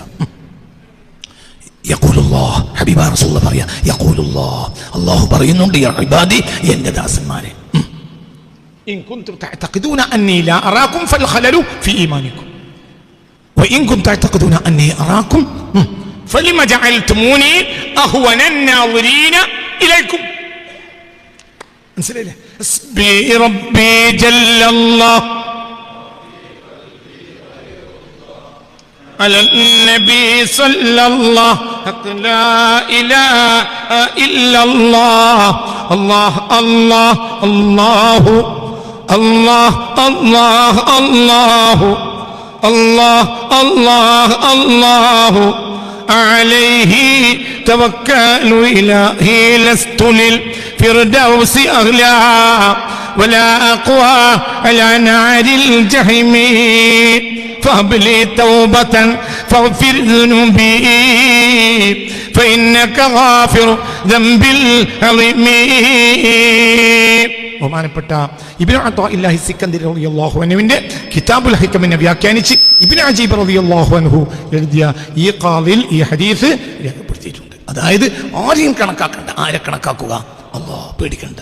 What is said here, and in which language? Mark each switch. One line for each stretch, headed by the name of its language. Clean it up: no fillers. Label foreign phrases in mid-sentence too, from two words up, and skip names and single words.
Arabic: يقول الله، حبيب رسول الله പറയാ, يقول الله,
Malayalam: അള്ളാഹു പറയുന്നുണ്ട്,
Arabic: يا عبادي,
Malayalam: എന്റെ ദാസന്മാരെ,
Arabic: إن كنتم تعتقدون أني لا أراكم فالخلل في إيمانكم وإن كنتم تعتقدون أني أراكم فلم جعلتموني أهون الناظرين إليكم.
Malayalam: മനസ്സിലായില്ലേ?
Arabic: حسبي ربي جل الله على النبي صلى الله لا إله إلا الله الله الله الله الله الله الله الله الله الله عليه توكل إلهي لست للفردوس أغلى ولا أقوى على نار الجحيم فهب لي توبة فاغفر ذنوبي فإنك غافر ذنب العظيم.
Malayalam: ബഹുമാനപ്പെട്ട ഇബ്നു അത്താഇല്ലാഹി സിക്കന്ദരി റളിയല്ലാഹു അൻഹുവിന്റെ കിതാബുൽ ഹികമിനെ വ്യാഖ്യാനിച്ച് ഇബ്നു അജീബ്
Arabic: رضي الله عنه
Malayalam: എഴുതിയ ഈ ഖാലിൽ ഈ ഹദീസ് രേഖപ്പെടുത്തിയിട്ടുണ്ട്. അതായത് ആരെയും കണക്കാക്കണ്ട. ആരെ കണക്കാക്കുക? അല്ലാഹ് പേടിക്കണ്ട.